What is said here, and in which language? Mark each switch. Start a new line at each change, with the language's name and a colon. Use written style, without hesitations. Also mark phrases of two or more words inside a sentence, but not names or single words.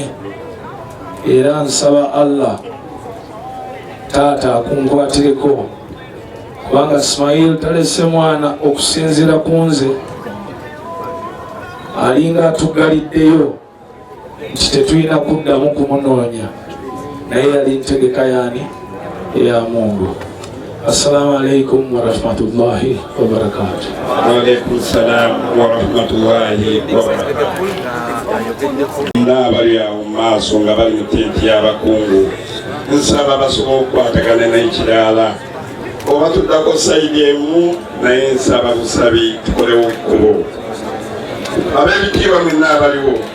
Ganda: Era nsaba Allah taata akunkwatireko, kubanga Ismail talese mwana okusinziira ku nze, alinga atugaliddeyo nti tetulina kuddamu kumunoonya, naye yali ntegeka yaani eya Mungu.
Arabic: السلام عليكم ورحمة الله وبركاته. وعليكم السلام ورحمة الله وبركاته.
Ganda: N'abali awo mu maaso nga bali mu tenti y'abakungu, nsaba basobola okukwatagana n'ekirala oba tuddako sayidi emu, naye nsaba busabi tukolewo ekkubo. Ab'ebitiibwa mwenna abaliwo,